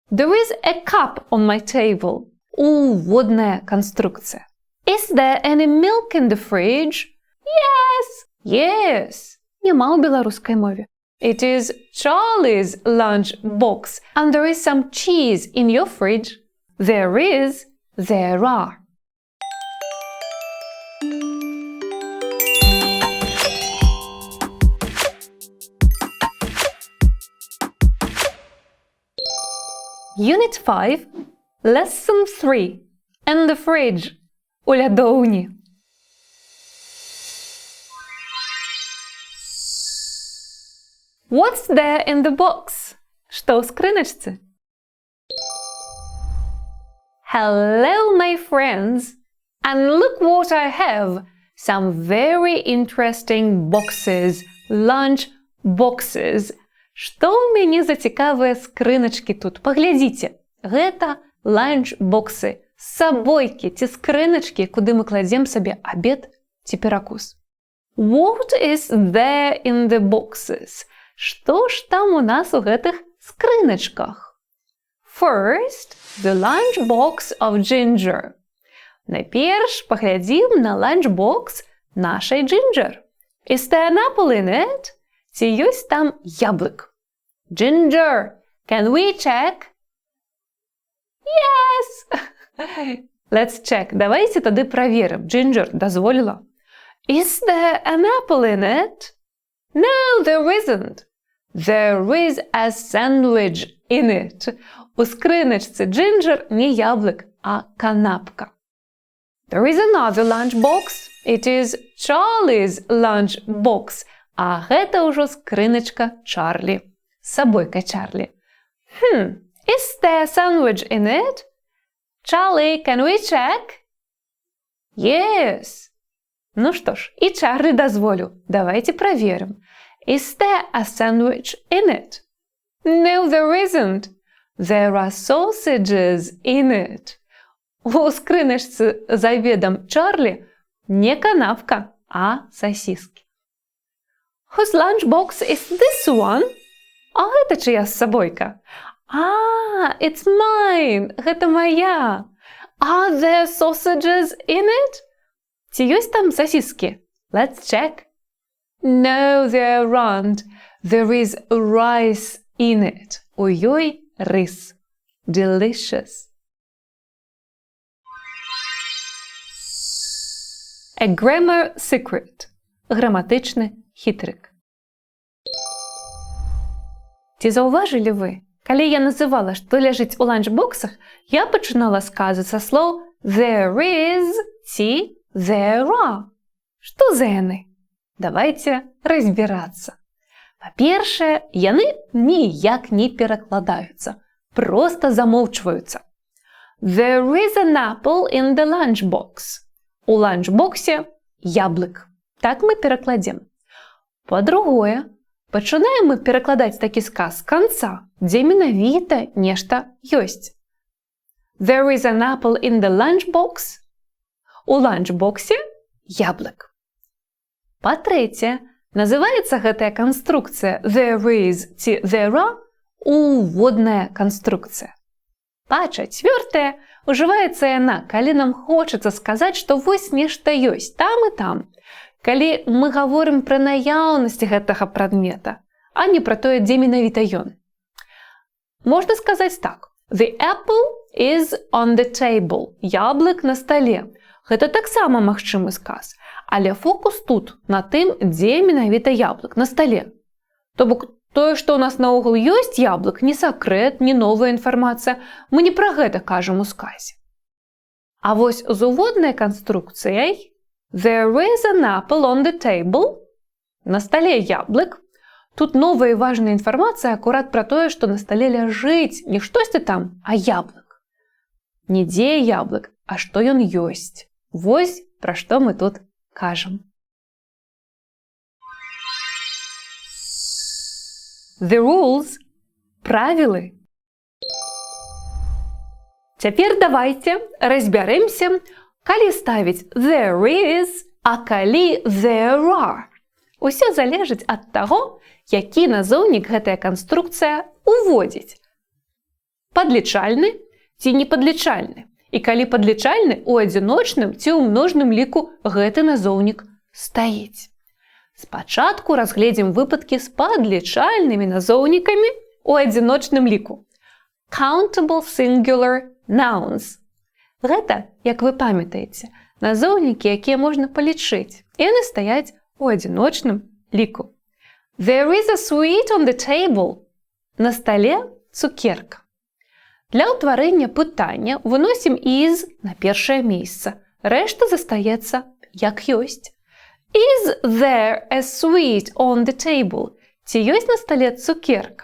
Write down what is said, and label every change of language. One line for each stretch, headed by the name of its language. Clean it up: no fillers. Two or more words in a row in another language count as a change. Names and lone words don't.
English: There is a cup on my table.
Belarusian: Уводная конструкция.
English: Is there any milk in the fridge? Yes. Yes.
Belarusian: Нема у беларускай мове.
English: It is Charlie's lunch box, and there is some cheese in your fridge. There is, there are. Unit 5, Lesson 3. In the fridge.
Belarusian: У лядоўні.
English: What's there in the box?
Belarusian: Што ў скрыначцы?
English: Hello, my friends. And look what I have. Some very interesting boxes. Lunch boxes.
Belarusian: Што ў мяне за цікавыя скрыначкі тут? Паглядзіце. Гэта ланч-боксы, сабойкі ці скрыначкі, куды мы кладзем сабе абед ці перакус.
English: What is there in the boxes?
Belarusian: Што ж там у нас у гэтых скрыначках?
English: First, the lunchbox of Ginger.
Belarusian: Найперш паглядзім на lunchbox нашай Ginger.
English: Is there an apple in it?
Belarusian: Ці ёсць там яблык?
English: Ginger, can we check? Yes! Let's check.
Belarusian: Давайте тады праверым. Ginger дазволіла.
English: Is there an apple in it? No, there isn't. There is a sandwich in it.
Belarusian: У скрыначцы Ginger не яблык, а канапка.
English: There is another lunchbox. It is Charlie's lunchbox.
Belarusian: А гэта ўжо скрыначка Чарлі. Сабойка Чарлі.
English: Is there a sandwich in it? Charlie, can we check? Yes.
Belarusian: Ну што ж, і Чарлі дазволю. Давайте праверым.
English: Is there a sandwich in it? No, there isn't. There are sausages in it.
Belarusian: У скрыначцы з абедам Чарлі не канапка, а сосиски.
English: Whose lunchbox is this one?
Belarusian: А гэта чыя сабойка?
English: It's mine.
Belarusian: Гэта моя.
English: Are there sausages in it?
Belarusian: Ці ёсць там сосиски?
English: Let's check. No, there aren't. There is rice in it.
Belarusian: У ёй рис.
English: Delicious. A grammar secret.
Belarusian: Граматычны хітрык. Ці заўважылі вы, калі я называла, што ляжыць у ланчбоксах, я пачынала сказы са слоў
English: there is
Belarusian: ці
English: there are.
Belarusian: Што за яны? Давайте разбирацца. Па-першае, яны ніяк не перакладаюцца, проста замоўчваюцца.
English: There is an apple in the lunchbox.
Belarusian: У ланчбоксе яблык. Так мы перакладзем. Па-другое, пачынаем мы перакладаць такі сказ з канца, дзе менавіта нешта ёсць.
English: There is an apple in the lunchbox.
Belarusian: У ланчбоксе яблык. Па-трэцяе, называецца гэтая канструкцыя
English: there is
Belarusian: ці
English: there are
Belarusian: уводная канструкцыя. Па-чацвёртае, ужываецца яна, калі нам хочацца сказаць, што вось нешта ёсць там і там. Калі мы гаворым пра наяўнасць гэтага прадмета, а не пра тое, дзе менавіта ён. Можна сказаць так.
English: The apple is on the table.
Belarusian: Яблык на стале. Гэта таксама магчымы сказ. Але фокус тут на тым, дзе менавіта яблык на стале. То бок тое, што ў нас наогул ёсць яблык, не сакрэт, не новая інфармацыя. Мы не пра гэта кажам у сказе. А вось з уводнай канструкцыяй
English: There is an apple on the table.
Belarusian: На стале яблык. Тут новая і важная інфармацыя акурат пра тое, што на стале ляжыць не штосьці там, а яблык. Не дзе яблык, а што ён ёсць. Вось пра што мы тут кажам.
English: The rules –
Belarusian: правілы. Цяпер давайте разбярэмся, калі ставіць
English: there is,
Belarusian: а калі
English: there are.
Belarusian: Усё залежыць ад таго, які назоўнік гэтая канструкцыя уводзіць. Падлічальны ці непадлічальны. І калі падлічальны, у адзіночным ці ў множным ліку гэты назоўнік стаіць. Спачатку разгледзім выпадкі з падлічальнымі назоўнікамі у адзіночным ліку.
English: Countable singular nouns.
Belarusian: Гэта, як вы памятаеце, назоўнікі, якія можна палічыць, і яны стаяць у адзіночным ліку.
English: There is a sweet on the table.
Belarusian: На стале цукерка. Для ўтварэння пытання выносім is на першае месца. Рэшта застаецца як ёсць.
English: Is there a sweet on the table?
Belarusian: Ці ёсць на стале цукерка?